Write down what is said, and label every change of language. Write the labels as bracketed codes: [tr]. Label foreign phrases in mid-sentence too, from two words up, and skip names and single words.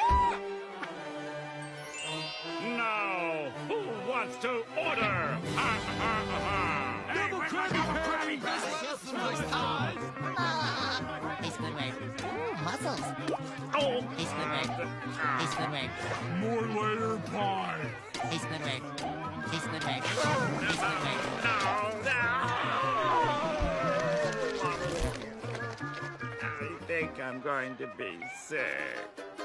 [en] Now, who wants to order? Double Krabby Hey, Squidward. Muscles. Oh! Hey, Squidward. Hey, Squidward. More layer pie. Hey, Squidward. Hey, Squidward. Hey, Squidward. No! I think I'm going to be sick.